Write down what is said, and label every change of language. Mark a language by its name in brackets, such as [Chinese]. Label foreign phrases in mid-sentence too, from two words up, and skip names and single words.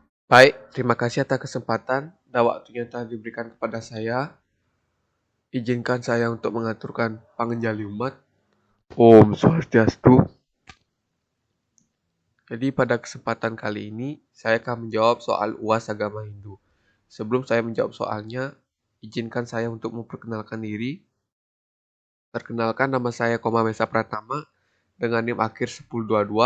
[Indonesian] Baik, terima kasih atas kesempatan dan waktunya yang telah diberikan kepada saya. Izinkan saya untuk mengaturkan pangenjali umat. [Balinese] Om Swastiastu. [Indonesian] Jadi pada kesempatan kali ini, saya akan menjawab soal UAS agama Hindu. Sebelum saya menjawab soalnya, izinkan saya untuk memperkenalkan diri. Perkenalkan, nama saya Koma Mesa Pratama dengan NIM akhir 1022.